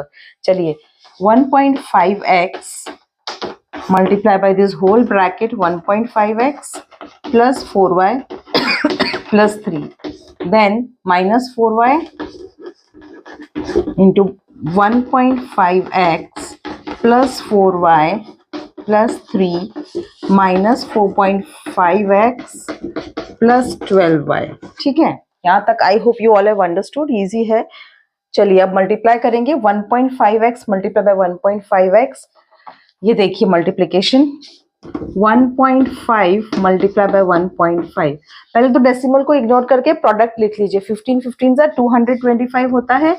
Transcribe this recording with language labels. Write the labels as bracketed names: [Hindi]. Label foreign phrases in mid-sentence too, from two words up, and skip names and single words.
[English] चलिए, 1.5x multiply by this whole bracket 1.5x plus 4y plus 3 then minus 4y into 1.5x plus 4y plus 3 minus 4.5x plus 12y। [Hindi] ठीक है, यहाँ तक [English] I hope you all have understood, [Hindi] इजी है। चलिए अब मल्टीप्लाई करेंगे, 1.5x [English] multiply by [Hindi] 1.5x, ये देखिए मल्टीप्लिकेशन 1.5 [English] multiply by [Hindi] 1.5। पहले तो डेसिमल को इग्नोर करके प्रोडक्ट लिख लीजिए, 15 15 से 225 होता है।